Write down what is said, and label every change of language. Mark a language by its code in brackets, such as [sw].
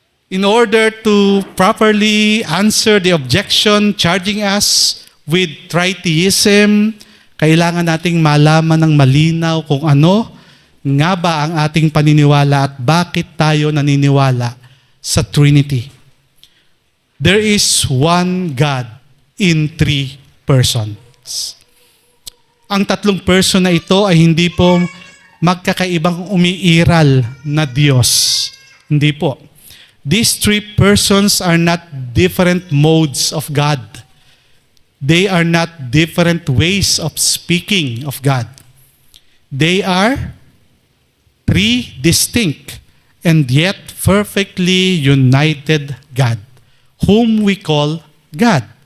[en] In order to properly answer the objection charging us with tritheism, [tl] kailangan nating malaman ng malinaw kung ano nga ba ang ating paniniwala at bakit tayo naniniwala sa Trinity. [en] There is one God in three persons. [tl] Ang tatlong person na ito ay hindi po magkakaibang umiiral na Diyos. Hindi po. [en] These three persons are not different modes of God. They are not different ways of speaking of God. They are three distinct and yet perfectly united God, whom we call God.